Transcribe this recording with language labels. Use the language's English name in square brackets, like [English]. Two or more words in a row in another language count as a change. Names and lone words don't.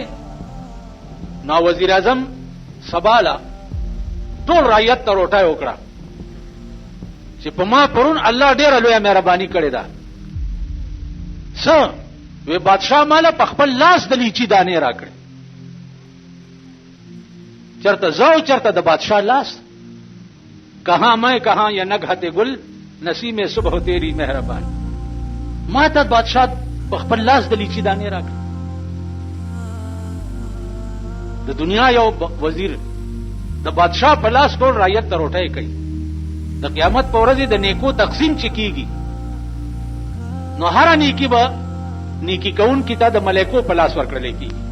[Pashto] نو وزیر اعظم سباله ټول رعیت ته روټۍ وکړه چې په ما پرون الله ډېره لویه مهرباني کړې ده. څه وی بادشاہ مالا په خپل لاس د لیچی دانې راکړي. چرته زو چرته د بادشاہ لاس. [Urdu] کہاں میں کہاں یا نگہت گل نسیم صبح تیری مہربان. [Pashto] ما ته بادشاہ په خپل لاس د لیچی دانې راکړي. د دنیا یو وزیر د بادشاہ په لاس ټول رعیت ته روټۍ کوي. د قیامت په ورځ د نیکو تقسیم چې کیږي نو هر نیکی به نیکی کون کی ته د ملائکو په لاس ورکړل کیږي.